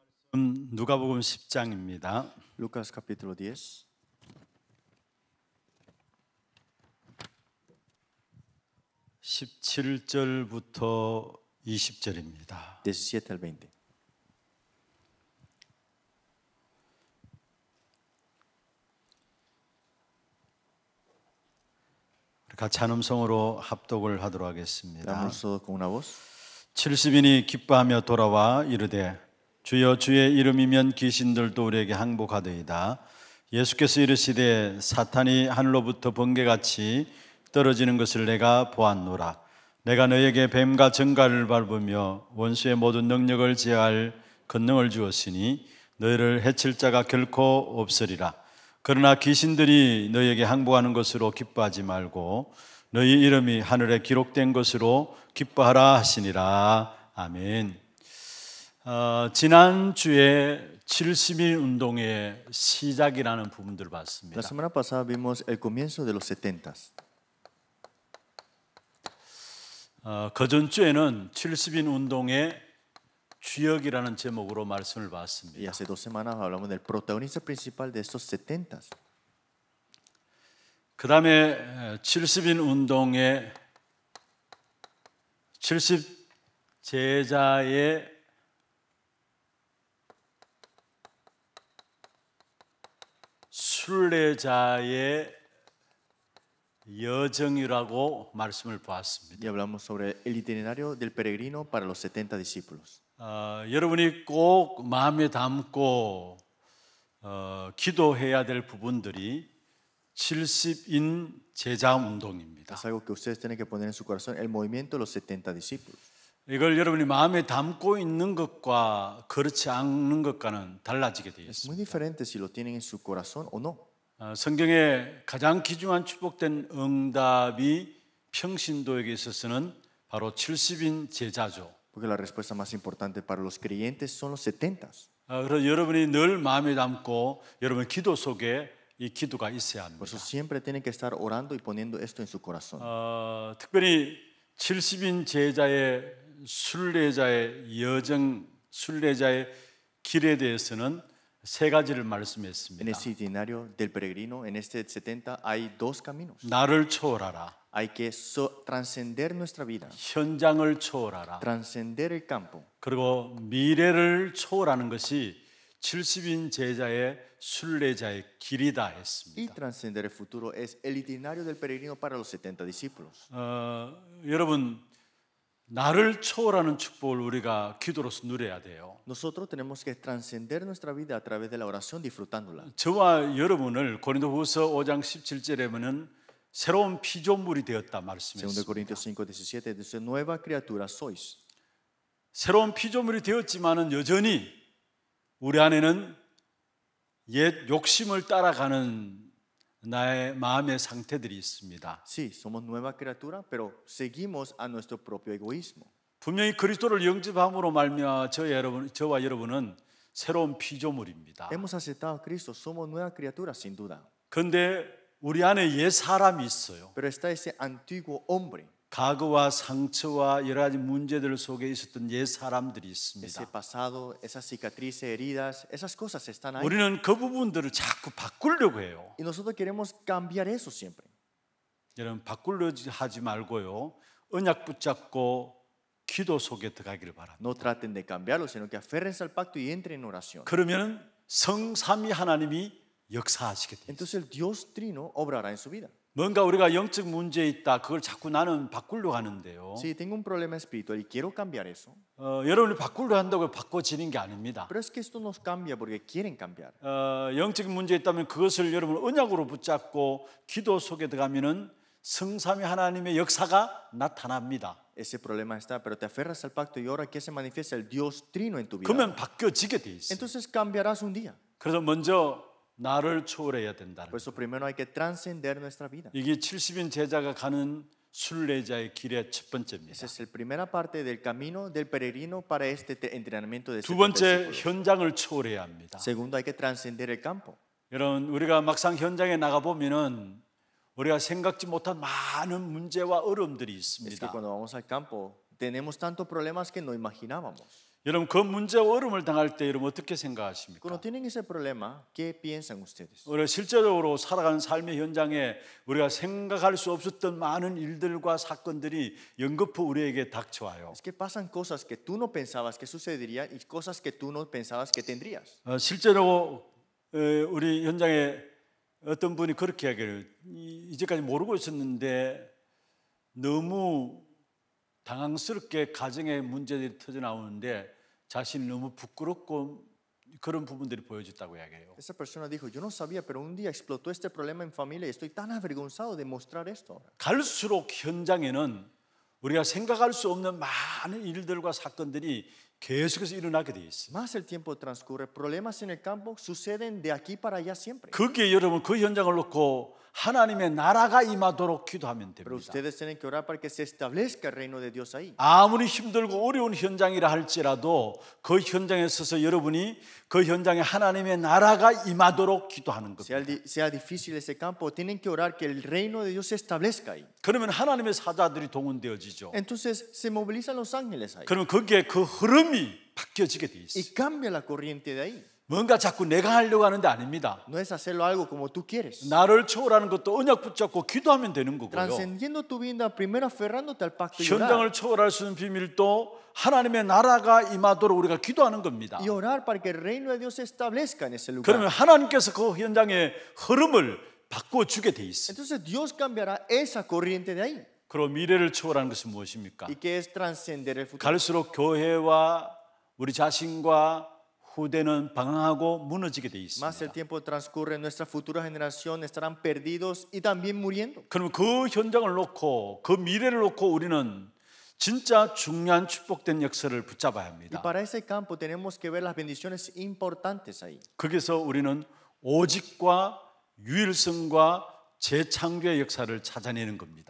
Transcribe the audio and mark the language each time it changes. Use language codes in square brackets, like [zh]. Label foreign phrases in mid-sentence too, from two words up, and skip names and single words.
[ko] 누가복음 10장입니다. [es] Lucas capítulo 10, [ko] 17절부터 20절입니다. [es] 17 al 20. [ko] 같이 한 음성으로 합독을 하도록 하겠습니다. [es] Leamos todos con una voz. [ko] 70인이 기뻐하며 돌아와 이르되 주여 주의 이름이면 귀신들도 우리에게 항복하더이다. 예수께서 이르시되 사탄이 하늘로부터 번개같이 떨어지는 것을 내가 보았노라. 내가 너에게 뱀과 정갈을 밟으며 원수의 모든 능력을 제할 권능을 주었으니 너희를 해칠 자가 결코 없으리라. 그러나 귀신들이 너희에게 항복하는 것으로 기뻐하지 말고 너희 이름이 하늘에 기록된 것으로 기뻐하라 하시니라. 아멘. 지난주에 70일 운동의 시작이라는 부분들을 봤습니다. [es] La semana pasada vimos el comienzo de los 70s. [ko] 그 전주에는 70인 운동의 주역이라는 제목으로 말씀을 [es] Y [ko] 봤습니다. [es] hace 2 semanas hablamos del protagonista principal de estos 70s. [ko] 그 다음에 70인 운동의 70 제자의 순례자의 여정이라고 말씀을 보았습니다. [es] Y hablamos sobre el itinerario del peregrino para los 70 discípulos. [ko] 여러분이 꼭 마음에 담고 기도해야 될 부분들이 70인 제자 운동입니다. [es] Es algo que ustedes tienen que poner en su corazón, el movimiento de los 70 discípulos. [ko] 이걸 여러분이 마음에 담고 있는 것과 그렇지 않는 것과는 달라지게 되어 [es] Es [ko] 있습니다. [es] muy diferente si lo tienen en su corazón o no. [ko] 성경에 가장 귀중한 축복된 응답이 평신도에게 있어서는 바로 70인 제자죠. [es] Porque la respuesta más importante para los creyentes son los 70s. [ko] 그래서 여러분이 늘 마음에 담고 여러분 기도 속에 이 기도가 있어야 [es] Por eso [ko] 합니다. [es] siempre tienen que estar orando y poniendo esto en su corazón. [ko] 특별히 70인 제자의 순례자의 여정, 순례자의 길에 대해서는 세 가지를 [es] En [ko] 말씀했습니다. [es] ese itinerario del peregrino, en este 70, hay dos caminos. [ko] 나를 초월하라, [es] Hay que trascender nuestra vida, [ko] 현장을 초월하라, [es] trascender el campo. [ko] 그리고 미래를 초월하는 것이 70인 제자의 순례자의 길이다 [es] Y [ko] 했습니다. [es] trascender el futuro es el itinerario del peregrino para los 70 discípulos. [ko] 여러분, 나를 초월하는 축복을 우리가 기도로서 누려야 돼요. [es] Nosotros tenemos que trascender nuestra vida a través de la oración, disfrutándola. [ko] 저와 여러분을 고린도후서 5장 17절에 보면 새로운 피조물이 되었다 [es] 2 [ko] 말씀했습니다. [es] Corintios 5:17 dice, nueva criatura sois. [ko] 새로운 피조물이 되었지만은 여전히 우리 안에는 옛 욕심을 따라가는 나의 마음의 상태들이 있습니다. [es] Sí, somos nueva criatura, pero seguimos a nuestro propio egoísmo. [ko] 분명히 그리스도를 영접함으로 말미암아 저와 여러분은 새로운 피조물입니다. [es] Hemos aceptado a Cristo, somos nueva criatura sin duda. [ko] 그런데 우리 안에 옛 사람이 있어요. [es] Pero está ese antiguo hombre, [ko] 과거와 상처와 여러 가지 문제들 속에 있었던 옛 사람들이 [es] ese [ko] 있습니다. [es] pasado, esas cicatrices, heridas, esas cosas están ahí. [ko] 우리는 그 부분들을 자꾸 바꾸려고 해요. [es] Y nosotros queremos cambiar eso siempre. [ko] 여러분 바꾸려 하지 말고요. 언약 붙잡고 기도 속에 들어가기를 바랍니다. [es] No traten de cambiarlo, sino que aférrense al pacto y entren en oración. [ko] 그러면 성삼위 하나님이 역사하시게 돼요. [es] Entonces el Dios Trino obrará en su vida. [ko] 뭔가 우리가 영적 문제 있다. 그걸 자꾸 나는 바꾸려고 하는데요. [es] Si tengo un problema espiritual y quiero cambiar eso, [ko] 여러분이 바꾸려 한다고 바꿔지는 게 아닙니다. [es] pero es que esto nos cambia porque quieren cambiar. [ko] 영적인 문제 있다면 그것을 여러분 언약으로 붙잡고 기도 속에 들어가면은 성삼위 하나님의 역사가 나타납니다. [es] Ese problema está, pero te aferras al pacto y ahora que se manifiesta el Dios Trino en tu vida. [ko] 그러면 바뀌어지게 돼 있어요. [es] Entonces cambiarás un día. [ko] 그래서 먼저 나를 초월해야 된다는 [es] Por eso primero hay que trascender nuestra vida. [ko] 이게 70인 제자가 가는 순례자의 길의 첫 [es] Esa [ko] 번째입니다. [es] es la primera parte del camino del peregrino para este entrenamiento de [ko] 두 [es] 70 [ko] 번째 [es] discípulos. [ko] 현장을 초월해야 합니다. [es] Segundo, hay que trascender el campo. [ko] 여러분 우리가 막상 현장에 나가 보면은 우리가 생각지 못한 많은 문제와 어려움들이 [es] Es que [ko] 있습니다. [es] cuando vamos al campo tenemos tantos problemas que no imaginábamos. [ko] 여러분 그 문제와 어려움을 당할 때 여러분 어떻게 생각하십니까? [es] Cuando tienen ese problema, ¿qué piensan ustedes? [ko] 우리가 실제적으로 살아가는 삶의 현장에 우리가 생각할 수 없었던 많은 일들과 사건들이 연거푸 우리에게 닥쳐와요. [es] Es que pasan cosas que tú no pensabas que sucederían y cosas que tú no pensabas que tendrías. [ko] 실제로 우리 현장에 어떤 분이 그렇게 이야기해요. 이제까지 모르고 있었는데 너무 당황스럽게 가정의 문제들이 터져 나오는데 자신이 너무 부끄럽고 그런 부분들이 보여졌다고 이야기해요. [es] Esa persona dijo, yo no sabía, pero un día explotó este problema en familia y estoy tan avergonzado de mostrar esto ahora. [ko] 갈수록 현장에는 우리가 생각할 수 없는 많은 일들과 사건들이 계속해서 일어나게 돼 있어요. [es] Más el tiempo transcurre, problemas en el campo suceden de aquí para allá siempre. [ko] 거기에 여러분 그 현장을 놓고 하나님의 나라가 임하도록 기도하면 [es] Pero [ko] 됩니다. [es] ustedes tienen que orar para que se establezca el reino de Dios ahí. [ko] 아무리 힘들고 어려운 현장이라 할지라도 그 현장에 서서 여러분이 그 현장에 하나님의 나라가 임하도록 기도하는 겁니다. [es] Sea difícil ese campo, tienen que orar que el reino de Dios se establezca ahí. [ko] 그러면 하나님의 사자들이 동원되어지죠. [es] Entonces se movilizan los ángeles ahí [ko] 그러면 거기에 그 흐름이 바뀌어지게 돼 있어요. [es] y cambia la corriente de ahí. [ko] 뭔가 자꾸 내가 하려고 하는 데 아닙니다. [es] No es hacerlo algo como tú quieres. [ko] 나를 초월하는 것도 언약 붙잡고 기도하면 되는 거고요. [es] Trascendiendo tu vida, primero aferrándote al pacto y orar. [ko] 현장을 초월할 수 있는 비밀도 하나님의 나라가 임하도록 우리가 기도하는 겁니다. [es] Y orar para que el reino de Dios se establezca en ese lugar. [ko] 그러면 하나님께서 그 현장의 흐름을 바꿔주게 돼 있어요. [es] Entonces Dios cambiará esa corriente de ahí. [ko] 그리고 미래를 초월하는 것은 무엇입니까? [es] ¿Y qué es trascender el futuro? [ko] 갈수록 교회와 우리 자신과 후대는 방황하고 무너지게 돼 [es] Más el [ko] 있습니다. [es] tiempo transcurre, nuestra futura generación estarán perdidos y también muriendo. [ko] 그러면 그 현장을 놓고 그 미래를 놓고 우리는 진짜 중요한 축복된 역사를 붙잡아야 [es] Y [ko] 합니다. [es] para ese campo tenemos que ver las bendiciones importantes ahí. [ko] 거기서 우리는 오직과 유일성과 재창조의 역사를 찾아내는 겁니다.